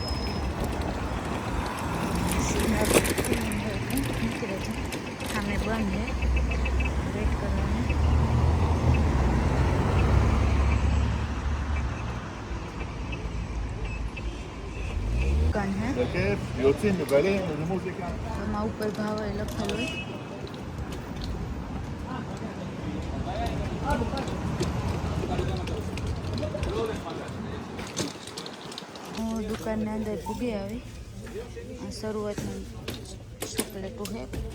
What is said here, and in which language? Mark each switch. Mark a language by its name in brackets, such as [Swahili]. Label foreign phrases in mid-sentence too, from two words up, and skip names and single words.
[Gujarati] સામે બંધ છે, વેટ કરવાનું. દુકાન હે, [Hebrew] יוצאים מבלים ומוזיקה. [Gujarati] એમાં ઉપર ભાવ લખેલો હોય. હું દુકાનની અંદર ભૂગી આવી. આ શરૂઆતની ચોકલેટો હે.